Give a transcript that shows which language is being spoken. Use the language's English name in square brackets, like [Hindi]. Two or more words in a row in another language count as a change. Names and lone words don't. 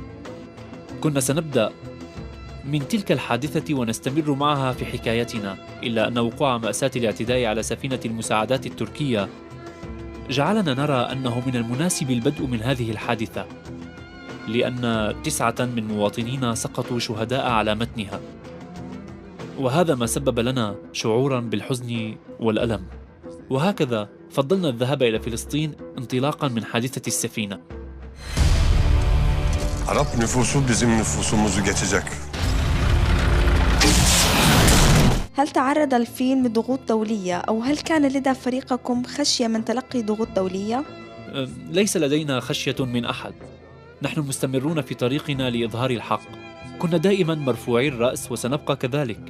[Arabic] كنا سنبدأ من تلك الحادثة ونستمر معها في حكايتنا، إلا أن وقوع مأساة الاعتداء على سفينة المساعدات التركية جعلنا نرى أنه من المناسب البدء من هذه الحادثة، لأن 9 من مواطنينا سقطوا شهداء على متنها، وهذا ما سبب لنا شعورا بالحزن والألم. وهكذا فضلنا الذهاب إلى فلسطين انطلاقا من حادثة السفينة. [Turkish] Arap nüfusu bizim nüfusumuzu geçecek. [Arabic] هل تعرض الفيلم لضغوط دولية أو هل كان لدى فريقكم خشية من تلقي ضغوط دولية؟ ليس لدينا خشية من أحد، نحن مستمرون في طريقنا لإظهار الحق. كنا دائما مرفوعي الرأس وسنبقى كذلك.